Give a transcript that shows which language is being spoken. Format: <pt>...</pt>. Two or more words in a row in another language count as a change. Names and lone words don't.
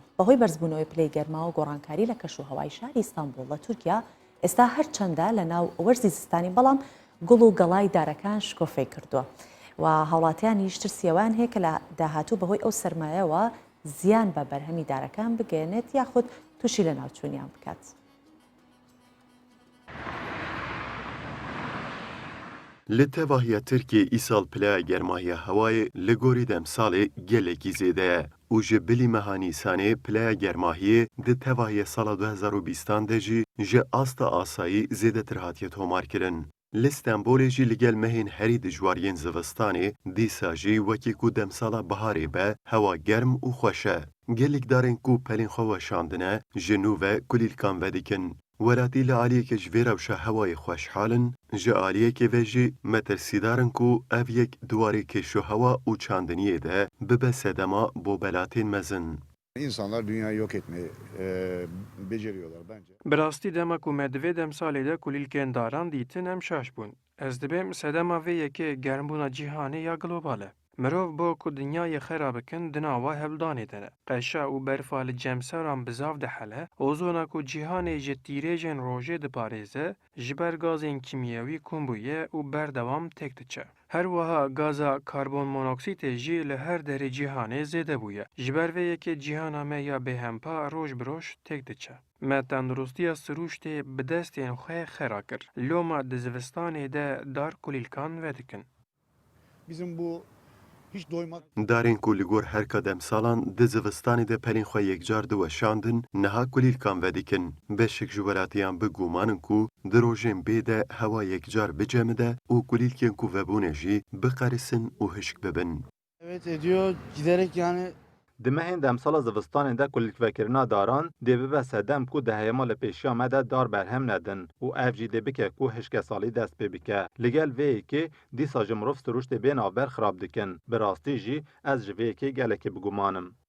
<ckb>بەهۆی بەرزبوونەوەی پلەی گەرما و گۆڕانکاری لە کەش و هەوای شاری ئیستانبول لە تورکیا ئێستا هەر چەندە لە ناو وەرزی زستانی بەڵام گوڵ و گەڵای دارەکان شکۆفەی کردووە و هاوڵاتیانی شترسیەوان هەیە کە لە داهاتوو بەهۆی ئەو سەرمایەوە زیان بە بەرهەمی دارەکان بگەێنێت یاخود تووشی لە ناوچوونیان بکات.</ckb> <ku>li tevahiya Tirkiye îsal pileya germahiya hewayê li gorî demsalê gelekî zêde ye û ji bilî meha Nîsanê pileya germahiyê di tevahiya sala 2020 de jî ji asta asayî zêdetir hatiye tomarkirin. Li Stenbolê jî li gel mehên herî dijwariyên zivistanê dîsa jî wekî ku demsala biharê be hewa germ û xweş e. Gelek darên ku pelên xwe weşandine ji nû ve kulîlkan vedikin. Welatî li aliyekê ji vê rewşa hewayê xweşhalin, ji aliyekê ve jî metirsîdarin ku ev yek duwarê kêşohewa û çandiniyê de bibe sedema bo belatên mezin.</ku> <tr>İnsanlar dünyayı yok etmeyi beceriyorlar bence.</tr> <ku>Bi rastî dema ku me divê demsalê de kulîlkên daran dîtin em şaş bûn. Ez dibêm sedema vê yekê germbûna cîhanê ya global e. Mirov bo ku dinyayê xera bikin di nava hevdanê de ne. Qeşa û berfa li cemseran bizav dihele, ozona ku cîhanê ji tîrêjên rojê diparêze, ji ber gazên kimyewî kom bûye û berdewam têk diçe. Her wiha gaza karbon monoksîdê jî li her derê cîhanê zêde bûye. Ji ber vê yekê cîhana me ya bêhempa roj bi roj têk diçe. Me tendirustiya siruştê bi destên xwe xera kir. Loma di zivistanê de dar kulîlkan vedikin.</ku> <tr>Bizim bu hiç doymak</tr> <ku>Darên ku li gor herka demsalan di zivistanê de pelên xwe yekcar diweşandin, niha kulîlkan vedikin. Beşek ji welatiyan bigumanin ku di rojên bê de hewa yekcar bicemide û kulîlkên ku vebûne jî biqerisin û hişk bibin.</ku> <tr>Evet ediyor. Giderek yani</tr> <ku>Di mehên demsala zivistanê de kulîlkvekirina daran dê bibe sedem ku di heyema li pêşiya me de dar berhem nedin û ev jî dê bike ku hişkesalî dest pê bike. Li gel vê yekê dîsa ji mirov siruştê bê navber xirab dikin. Bi rastî jî ez ji vê yekê gelekî bigumanim.</ku>